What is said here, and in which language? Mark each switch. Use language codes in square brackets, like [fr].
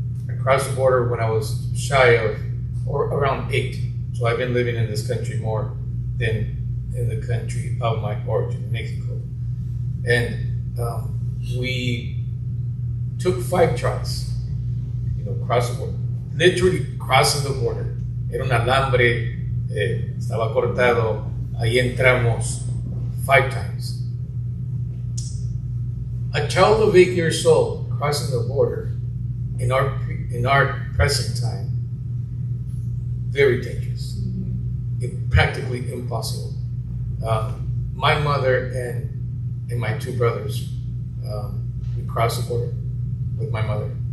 [en] I crossed the border when I was shy of, or around 8. So I've been living in this country more than in the country of my origin, Mexico. And we took 5 tries, cross the border. Literally crossing the border. [es] Era un alambre, estaba cortado. Ahí entramos [en] 5 times. A child of 8 years old crossing the border in our present time, very dangerous. Practically impossible. My mother and my 2 brothers, we crossed the border with my mother.